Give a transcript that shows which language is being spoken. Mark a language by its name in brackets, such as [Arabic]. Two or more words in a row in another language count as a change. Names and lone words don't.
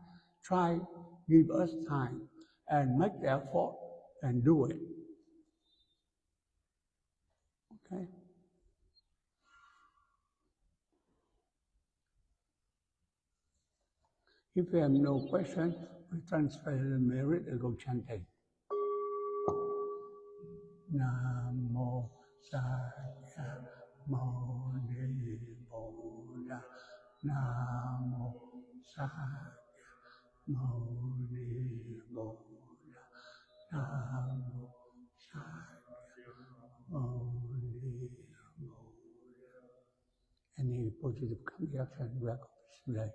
[English] Try, give us time, and make the effort and do it. Okay? If you have no question, we transfer the merit and go chanting. [Pali] Namo Sakyamuni Buddha. Namo Sakyamuni Buddha. Namo Sakyamuni Buddha. [English] Any positive reaction, welcome today.